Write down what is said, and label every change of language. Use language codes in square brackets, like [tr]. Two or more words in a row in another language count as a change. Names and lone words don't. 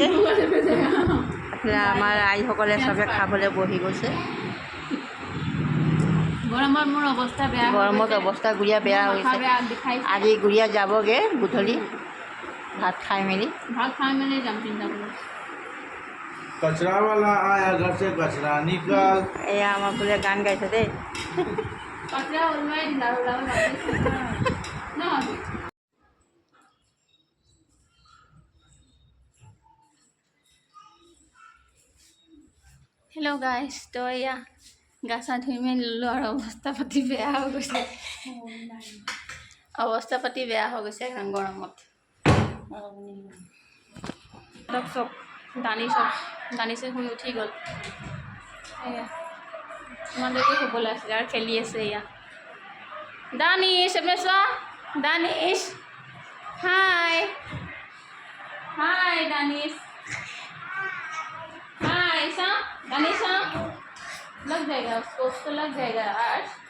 [as] এইফালে আমাৰ আইসকলে চবে খাবলৈ বহি গৈছে। গৰমত মোৰ অৱস্থা বেয়া, গৰমত অৱস্থা গুড়িয়া বেয়া হৈছে। আজি গুড়িয়া যাবগৈ গধূলি ভাত খাই মেলি যাম চিন্তা কৰোঁ। [hi] कचरा वाला आया घर से कचरा निकाल। [as] এয়া আমাৰ বোলে গান গাইছে দেই। কচৰা ওলোৱাই দিলা ন। [en] hello guys, [as] তো এয়া গা চা ধুই মেলি ল'লোঁ, আৰু অৱস্থা পাতি বেয়া হৈ গৈছে। অৱস্থা পাতি বেয়া হৈ গৈছে এখন গৰমত। চব দানিছে শুই উঠি গ'ল। এয়া ইমান দেৰিকে শুবলৈ আছিলে আৰু খেলি আছে। এয়া দানিছ, এপিনে চোৱা। [hi] दानिश, हाय हाय दानिश, हाय सा दानिश, लग जाएगा उसको लग जाएगा आज।